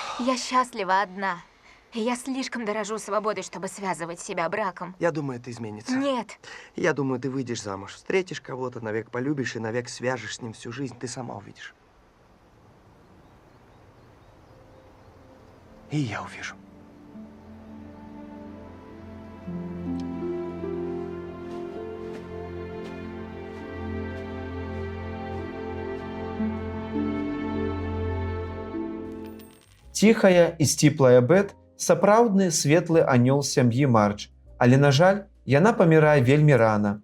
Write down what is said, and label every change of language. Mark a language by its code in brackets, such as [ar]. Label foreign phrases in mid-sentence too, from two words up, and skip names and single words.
[ru] Я счастлива одна. Я слишком дорожу свободой, чтобы связывать себя браком. Я думаю, это изменится. Нет. Я думаю, ты выйдешь замуж, встретишь кого-то, навек полюбишь и навек свяжешь с ним всю жизнь. Ты сама увидишь. И я увижу. [be] Ціхая і сціплая Бет сапраўдны светлы анёл сям'і Марч, але, на жаль, яна памірае вельмі рана.